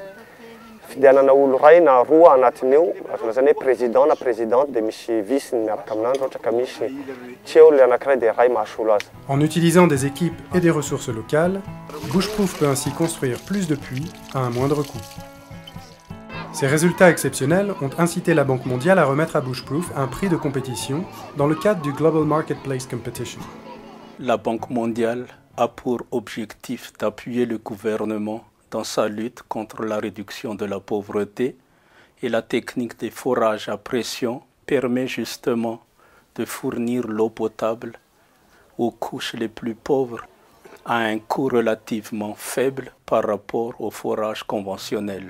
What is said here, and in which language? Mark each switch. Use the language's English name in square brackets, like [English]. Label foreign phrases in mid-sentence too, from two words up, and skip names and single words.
[Malagasy] Fidianana olo ray na 2 anatiny eo, azo lazaina hoe président na présidente dia misy vice-ny miaraka amin'andro ohatra ka misy tsy eo le anankiray dia ray mahasolo azy. [French] En utilisant des équipes et des ressources locales, Bushproof peut ainsi construire plus de puits à un moindre coût. Ces résultats exceptionnels ont incité la Banque mondiale à remettre à Bushproof un prix de compétition dans le cadre du Global Marketplace Competition. La Banque mondiale a pour objectif d'appuyer le gouvernement dans sa lutte contre la réduction de la pauvreté, et la technique de forage à pression permet justement de fournir l'eau potable aux couches les plus pauvres à un coût relativement faible par rapport au forage conventionnel.